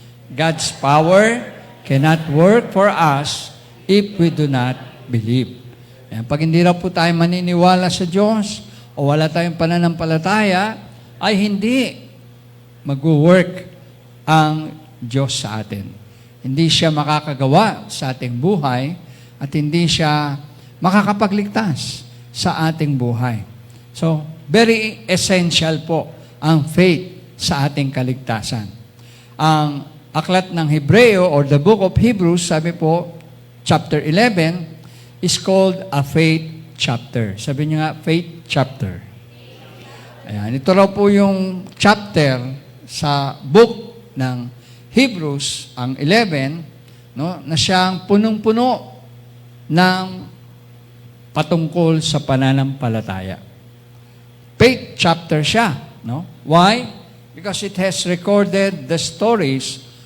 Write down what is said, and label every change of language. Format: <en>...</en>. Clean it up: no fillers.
<en>God's power cannot work for us if we do not believe.</en> <tl>Ayan. Pag hindi raw po tayo maniniwala sa Diyos o wala tayong pananampalataya, ay hindi mag-work ang Diyos sa atin. Hindi siya makakagawa sa ating buhay at hindi siya makakapagligtas sa ating buhay. So, very essential po ang faith sa ating kaligtasan. Ang aklat ng Hebreo</tl> <en>or the book of Hebrews,</en> <tl>sabi po, chapter 11,</tl> <en>is called a faith chapter.</en> <tl>Sabi niyo nga, faith chapter. Ayan, ito raw po yung chapter sa book ng Hebrews, ang 11, no, na siyang punong-puno ng patungkol sa pananampalataya.</tl> <en>Faith chapter siya. No? Why? Because it has recorded the stories</en>